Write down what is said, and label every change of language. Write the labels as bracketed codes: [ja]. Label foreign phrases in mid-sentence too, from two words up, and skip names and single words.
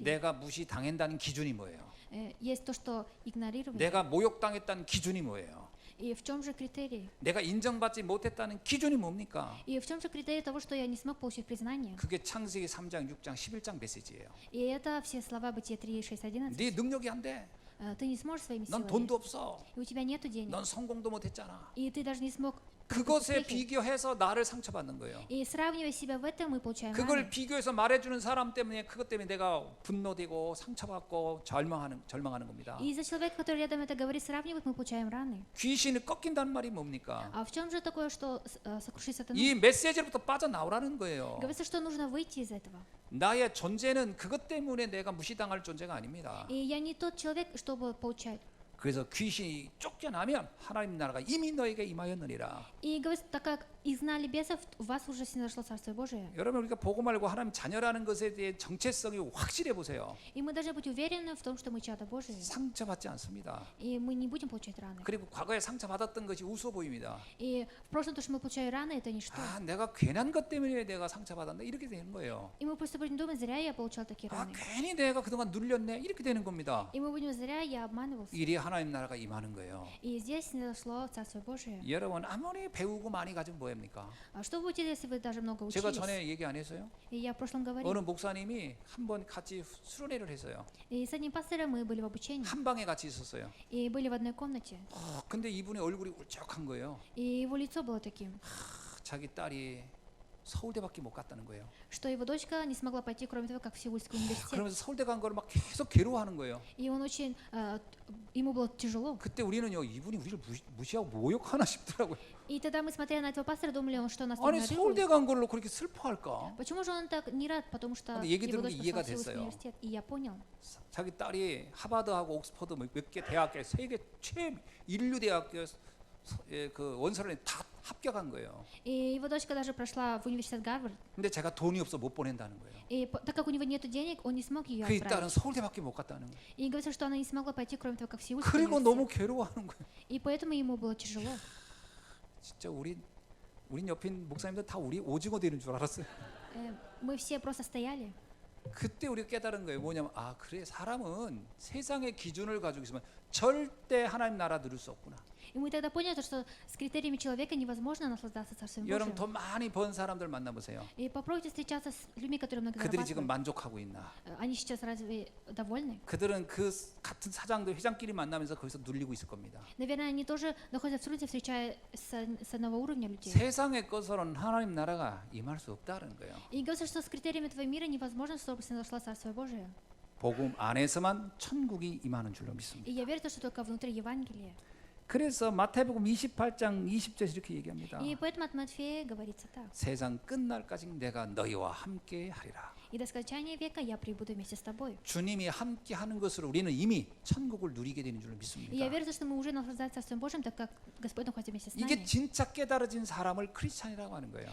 [ko] 내가 무시당한다는 기준이 뭐예요? [ru] Есть то, что игнорировали. [ko] 내가 모욕당했다는 기준이 뭐예요? [ru] И в чем же критерий? [ko] 내가 인정받지 못했다는 기준이 뭡니까? [ru] И в чем же критерий того, что я не смог получить признание? [ko] 그게 창세기 3장, 6장, 11장 메시지예요. [ru] И это все слова Бытия 3:6-11. [ko] 네 능력이 안 돼. [ru] Ты не сможешь своими [ko] 넌 [ru] силами. [ko] 돈도 없어. [ru] И у тебя нету денег. [ko] 넌 성공도 못했잖아. [ru] И ты даже не смог. [ko] 그것에 비교해서 나를 상처받는 거예요. [ru] И сравнивая себя в этом, мы получаем [ko] 그걸 [ru] раны. [ko] 비교해서 말해주는 사람 때문에 그것 때문에 내가 분노되고 상처받고 절망하는 겁니다. [ru] И из-за человека, который рядом это говорит, сравнивает, мы получаем раны. [ko] 귀신을 꺾인다는 말이 뭡니까? [ru] А в чем же такое, что сокрушить сатану? [ko] 이 메시지로부터 빠져나오라는 거예요. [ru] Говорится, что нужно выйти из этого. [ko] 나의 존재는 그것 때문에 내가 무시당할 존재가 아닙니다. [ru] И я не тот человек, чтобы получать. [ko] 그래서 귀신이 쫓겨나면 하나님 나라가 이미 너에게 임하였느니라. [ru] И говорится, так как изгнали бесов, у вас уже снизошло Царствие Божие. [ko] 여러분 우리가 보고 말고 하나님 자녀라는 것에 대해 정체성이 확실해 보세요. [ru] И мы должны быть уверены в том, что мы чада Божие. [ko] 상처받지 않습니다. [ru] И мы не будем получать раны. [ko] 그리고 과거에 상처받았던 것이 우스워 보입니다. [ru] И в прошлом то, что мы получали раны, это ничто. [ko] 아, 내가 괜한 것 때문에 내가 상처받았나 이렇게 되는 거예요. [ru] И мы просто будем думать, зря я получал такие [ko] 아, [ru] раны. [ko] 괜히 내가 그동안 눌렸네 이렇게 되는 겁니다. [ru] И мы будем, зря я обманывался. [ko] 이리 하나님 나라가 임하는 거예요. [ru] И здесь снизошло Царствие Божие. [ko] 여러분 아무리 배우고 많이 가지면 뭐합니까? [ru] А что вы будете, если вы даже много [ko] 제가 [ru] учились? [ko] 전에 얘기 안 했어요? [ru] И я в прошлом [ko] 어느 [ru] говорил. [ko] 목사님이 한번 같이 수련회를 했어요. [ru] И с одним пастором мы были в обучении. [ko] 한 방에 같이 있었어요. [ru] И были в одной комнате. [ko] 근데 이분의 얼굴이 울적한 거예요. [ru] И его лицо было таким, [ko] 자기 딸이 서울대밖에 못 갔다는 거예요. [ru] что его дочка не смогла пойти, кроме того, как в Сеульский университет. [ko] 그러면서 서울대 간 거를 막 계속 괴로워하는 거예요. [ru] И он очень, ему было тяжело. [ko] 그때 우리는요 이분이 우리를 무시하고 모욕하나 싶더라고요. [ru] И тогда мы, смотря на этого пастора, думали, он что, нас [ko] 아니 서울대 [ru] игнорирует? [ko] 간 걸로 그렇게 슬퍼할까? [ru] Почему же он так не рад? Потому что [ko] 근데 얘기 [ru] его [ko] 들은 게 [ru] дочь [ko] 이해가 [ru] пошла в Сеульский [ko] 됐어요. [ru] университет. И я понял. [ko] 자기 딸이 하버드하고 옥스퍼드 몇 개 대학에 세계 최인류 대학교 그 원서를 다 합격한 거예요. [ru] И его дочка даже прошла в университет Гарвард. [ko] 근데 제가 돈이 없어 못 보낸다는 거예요. [ru] И так как у него нет денег, он не смог ее [ko] 그 딸은 [ru] отправить. [ko] 서울대밖에 못 갔다는 거예요. [ru] И говорится, что она не смогла пойти, кроме того, как в Сеульский [ko] 그리고 [ru] университет. [ko] 너무 괴로워하는 거예요. [ru] И поэтому ему было тяжело. [ko] 진짜 우리 옆에 있는 목사님들 다 우리 오징어 되는 줄 알았어요. [ru] Мы все просто стояли. [ko] 그때 우리가 깨달은 거예요. 뭐냐면 아 그래 사람은 세상의 기준을 가지고 있으면 절대 하나님 나라 누릴 수 없구나. [ru] И мы тогда поняли, что с критериями человека невозможно наслаждаться Царствием [ko] 여러분 [ru] Божьим. [ko] 돈 많이 번 사람들 만나보세요. [ru] И попробуйте встречаться с людьми, которые много [ko] 그들이 지금 [ru] зарабатывают. [ko] 만족하고 있나? [ru] Они сейчас разве довольны? [ko] 그들은 그 같은 사장들 회장끼리 만나면서 거기서 눌리고 있을 겁니다. [ru] Наверное, они тоже находятся в трудности, встречая с одного уровня людей. [ko] 세상의 것으로는 하나님 나라가 임할 수 없다는 거예요. [ru] И говорится, что с критериями этого мира невозможно, чтобы снизошло Царствие Божие. [ko] 복음 안에서만 천국이 임하는 줄로 믿습니다. [ru] И я верю, что только внутри Евангелия. [ko] 그래서 마태복음 28장 20절에서 이렇게 얘기합니다. [ru] И поэтому от Матфея говорится так. [ko] 세상 끝날까지 내가 너희와 함께 하리라. [ru] И до скончания века я прибуду вместе с тобой. [ko] 주님이 함께 하는 것으로 우리는 이미 천국을 누리게 되는 줄로 [ru] И я [ko] 믿습니다. [ru] верю, что мы уже наслаждаемся Царствием Божьим, так как Господь находится вместе с [ko] 이게 [ru] нами. [ko] 진짜 깨달아진 사람을 크리스찬이라고 하는 거예요.